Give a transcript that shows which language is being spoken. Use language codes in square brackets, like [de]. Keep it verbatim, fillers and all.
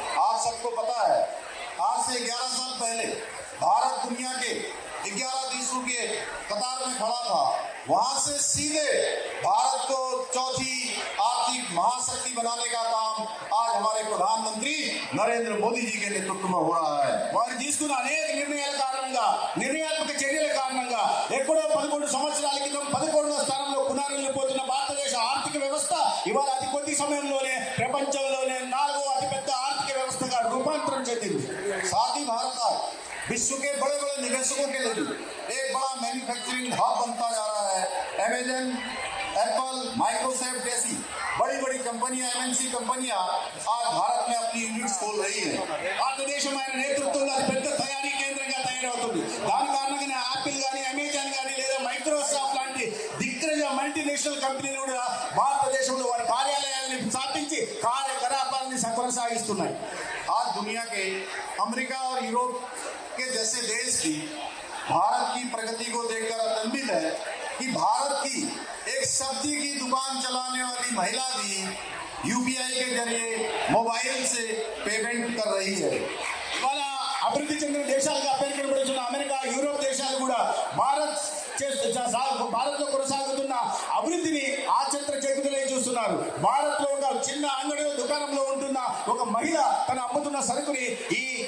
[hi] आप सबको पता है, आज से ग्यारह साल पहले भारत दुनिया के ग्यारह देशों के कतार में खड़ा था. वहां से सीधे भारत को चौथी आर्थिक महाशक्ति बनाने का काम आज हमारे प्रधानमंत्री नरेंद्र मोदी जी के नेतृत्व में हो रहा है. [te] వారు తీసుకున్న అనేక నిర్ణయాల కారణంగా, నిర్ణయాత్మక చర్యల కారణంగా ఎప్పుడో పదకొండు సంవత్సరాల క్రితం పదకొండవ స్థానంలో పునరుల్లిపోతున్న భారతదేశ ఆర్థిక వ్యవస్థ ఇవాళ అతి కొద్ది సమయంలోనే ప్రపంచంలోనే నాలుగో అతిపెద్ద ఆర్థిక వ్యవస్థగా రూపాంతరం చెందింది. [hi] సాథీ భారత్ विश्व के बड़े बड़े निवेशकों के लिए एक बड़ा मैन्युफैक्चरिंग हब बनता जा रहा है. अमेजन, एप्पल, माइक्रोसॉफ्ट जैसी बड़ी बड़ी कंपनियां, एमएनसी कंपनियां आज भारत में अपनी यूनिट्स खोल रही है. [te] భారతదేశం ఆయన నేతృత్వంలో పెద్ద తయారీ కేంద్రంగా తయారవుతుంది. దాని కారణంగానే యాపిల్ కానీ, అమెజాన్ కానీ లేదా మైక్రోసాఫ్ట్ లాంటి దిగ్గజ మల్టీనేషనల్ కంపెనీలు కూడా భారతదేశంలో వారి కార్యాలయాలని స్థాపించి కార్యకలాపాలని కొనసాగిస్తున్నాయి. [hi] आज दुनिया के अमेरिका और यूरोप के जैसे देश भी भारत की प्रगति को देखकर आनंदित है कि भारत की एक सब्जी की दुकान चलाने वाली महिला भी यूपीआई के जरिए मोबाइल से पेमेंट कर रही है. [te] ఇవాళ అభివృద్ధి చెందిన దేశాలుగా పేరు కనబడుతున్న అమెరికా, యూరోప్ దేశాలు కూడా భారత్ భారత్లో కొనసాగుతున్న అభివృద్ధిని ఆచంత చేతులై చూస్తున్నారు. భారత్లో ఉన్న చిన్న అంగడిలో, దుకాణంలో ఉంటున్న ఒక మహిళ తను అమ్ముతున్న సరుకుని ఈ